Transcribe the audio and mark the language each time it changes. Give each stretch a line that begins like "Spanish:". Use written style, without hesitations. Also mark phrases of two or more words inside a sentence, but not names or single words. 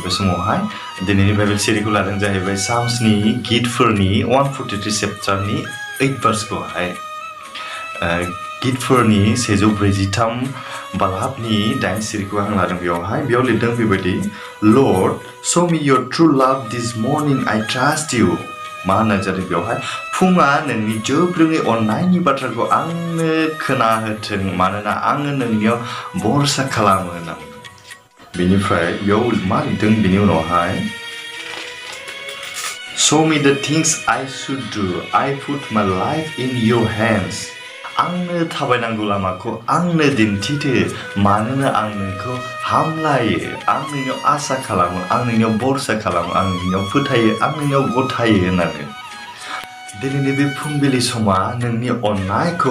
Bodo: बे समावहाय दिनैनि बाइबेल सिरिखौ लादों जाहैबाय साम्सनि गितफोरनि 143 चेप्टारनि 8 भार्सखौहाय गितफोरनि 143 बालाबनि 8 सिरिखौ आं लादों बेयाव लिरदों बेबायदि लर्ड
English: show me your true love this morning I trust you
Bodo: मा होननाय जादों बेवहाय फुङा नोंनि जोब्रोङै अननायनि बाथ्राखौ आंनो खोनाहोथों मानोना आङो नोंनियाव भरसा खालामो होननानै बेनिफ्राय बेयाव मा लिरदों बेनि उनावहाय
English: show me the things I should do I put my life in your hands
Bodo: आंनो थाबायनांगौ लामाखौ आंनो दिन्थिदो मानोना आं नोंखौ हामलायो आं नोंनियाव आसा खालामो आं नोंनियाव भरसा खालामो आं नोंनियाव फोथायो आं नोंनियाव गथायो होननानै दिनैनि बे फुंबिलि समा नोंनि अननायखौहाय